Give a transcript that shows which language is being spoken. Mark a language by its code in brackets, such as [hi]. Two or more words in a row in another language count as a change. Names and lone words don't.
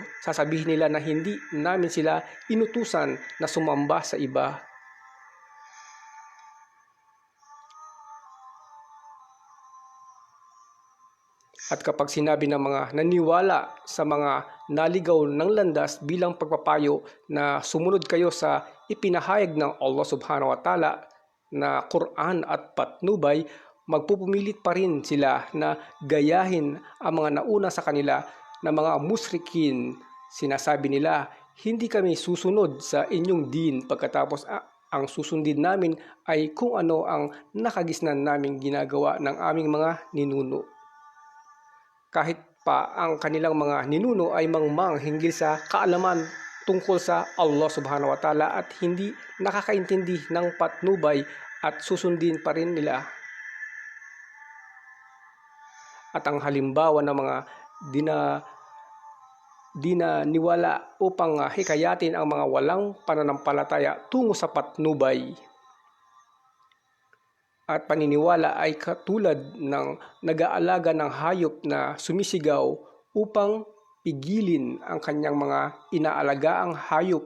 [tl] Sasabihin nila na hindi namin sila inutusan na sumamba sa iba. At kapag sinabi ng mga naniwala sa mga naligaw ng landas bilang pagpapayo na sumunod kayo sa ipinahayag ng Allah [ar] سبحانه وتعالى [tl] na Quran at patnubay, magpupumilit pa rin sila na gayahin ang mga nauna sa kanila na mga musrikin. Sinasabi nila, hindi kami susunod sa inyong din, pagkatapos ang susundin namin ay kung ano ang nakagisnan naming ginagawa ng aming mga ninuno. Kahit pa ang kanilang mga ninuno ay mangmang hinggil sa kaalaman tungkol sa Allah [ar] سبحانه وتعالى [tl] at hindi nakakaintindi ng patnubay at susundin pa rin nila. At ang halimbawa ng mga dinaniwala upang hikayatin ang mga walang pananampalataya tungo sa patnubay at paniniwala ay katulad ng nag-aalaga ng hayop na sumisigaw upang pigilin ang kanyang mga inaalagaang hayop.